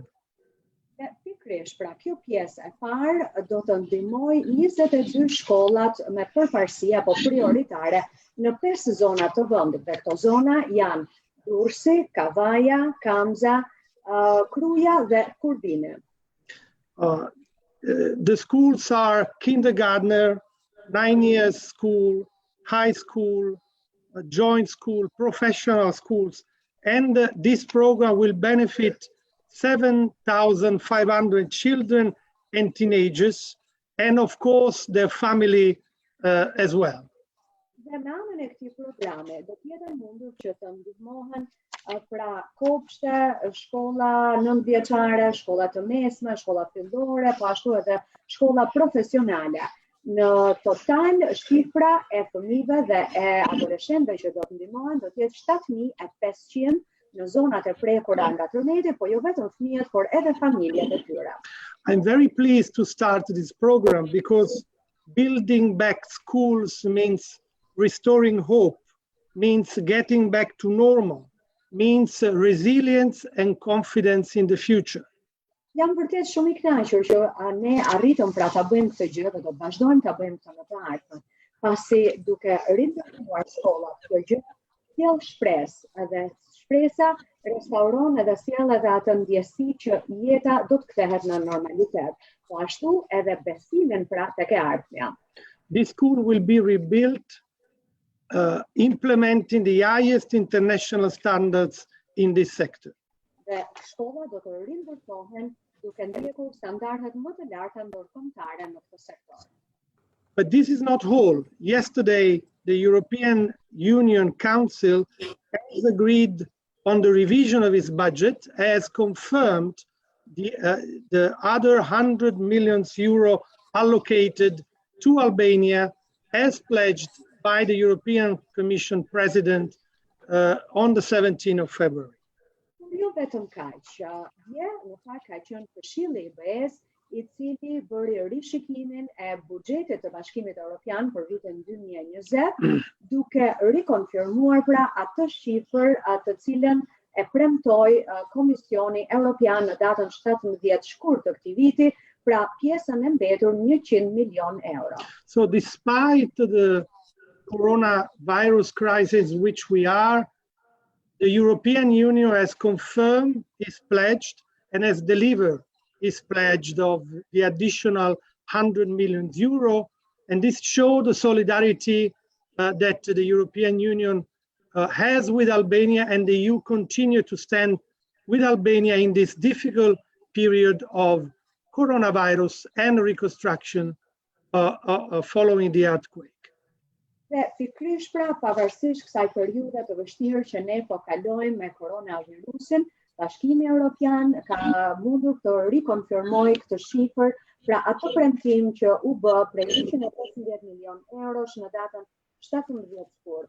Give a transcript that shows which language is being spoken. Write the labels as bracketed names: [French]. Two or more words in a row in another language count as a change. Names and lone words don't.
[Albanian] Pikërisht, pra kjo pjesë e parë do të ndihmojë 22 shkollat me përparësi apo prioritare në 5 zona të vendit. Dhe këto zona janë Durrësi, Kavaja, Kamza, Kruja dhe Kurbini. [English] The schools are kindergartner, 9 years school, high school, joint school, professional schools, and this program will benefit 7,500 children and teenagers, and of course their family as well. [Albanian] Dhe në anën e këtij programi do të jetë mundur që të ndihmohen pra kopshte, shkolla nëntëvjeçare, shkolla të mesme, shkolla fillore, po ashtu edhe shkolla profesionale. Në total, shifra e fëmijëve dhe e adoleshentëve që do të ndihmohen do të jetë 7.500 në zonat e prekura nga tërmeti, po jo vetëm fëmijët, por edhe familjet e tyre. [English] I'm very pleased to start this program because building back schools means restoring hope, means getting back to normal, means resilience and confidence in the future. [Albanian] Jam vërtet shumë i kënaqur që ne arritëm pra ta bëjmë këtë gjë dhe do të vazhdojmë ta bëjmë këtë në të ardhmen. Pasi duke rindërtuar shkollat, kjo gjë sjell shpresë, edhe shpresa restauron edhe sjell edhe atë ndjesi që jeta do të kthehet në normalitet, po ashtu edhe besimin pra tek e ardhmja. [English] This school will be rebuilt, implementing the highest international standards in this sector. [Albanian] Dhe shkolla do të rindërtohen duke ndjekur standardet më të larta ndërkombëtare në këtë sektor. [English] But this is not all. Yesterday, the European Union Council has agreed on the revision of its budget, has confirmed the other 100 million euro allocated to Albania as pledged by the European Commission President on the 17th of February. [Albanian] Jo vetëm kaq, dje në fakt ka qenë Këshilli i BE-s i cili bëri rishikimin e buxhetit të Bashkimit Europian për vitin 2020, duke rikonfirmuar pra atë shifër atë cilën e premtoi Komisioni Evropian në datën 17 shkurt të këtij viti, pra pjesën e mbetur 100 milion euro. [English] So despite the coronavirus crisis in which we are, the European Union has confirmed its pledge and has delivered its pledge of the additional 100 million euro, and this shows the solidarity that the European Union has with Albania, and the EU continue to stand with Albania in this difficult period of coronavirus and reconstruction following the earthquake. [Albanian] Dhe pikërisht pra pavarësisht kësaj periudhe të vështirë që ne po kalojmë me koronavirusin, Bashkimi Europian ka mundur të rikonfirmojë këtë shifër, pra atë premtim që u bë prej 150 milion eurosh në datën 17 shkurt.